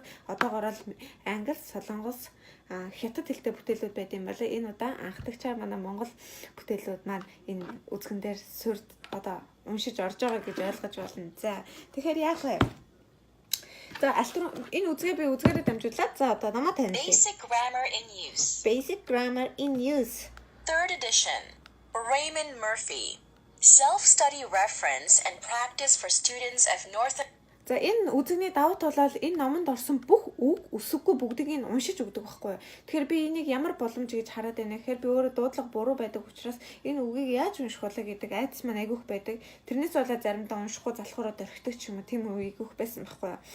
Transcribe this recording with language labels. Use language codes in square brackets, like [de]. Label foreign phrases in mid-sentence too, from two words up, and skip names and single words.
[mn] Одоогоор л Англи, Солонгос, Хятад хэлтэй бүтээлүүд байд юм байна. Энэ удаа анхдагчаар манай Монгол бүтээлүүд маань энэ үзгэн дээр уншиж орж байгаа гэж ойлгож байна. За тэгэхээр яах вэ? За энэ үзгээ би үзгээрээ дамжуулаад за одоо намаа таних. Basic Grammar in Use. Basic Grammar in Use. [en] 3rd edition. Raymond Murphy. Self-study reference and practice for students of North. [mn] За энэ үзэгний давуу тал бол энэ номонд орсон бүх үг өсөхгүй бүгдийг нь уншиж өгдөг байхгүй юу. Тэгэхээр би энийг ямар боломж гэж хараад байна гэхээр би өөрөө дуудлага буруу байдаг учраас энэ үгийг яаж унших вэ гэдэг айдас маань айгүйх байдаг. Тэрнээс болоод заримдаа уншихгүй залхуураад орхидог ч юм уу тийм үе айгүйх байсан байхгүй юу.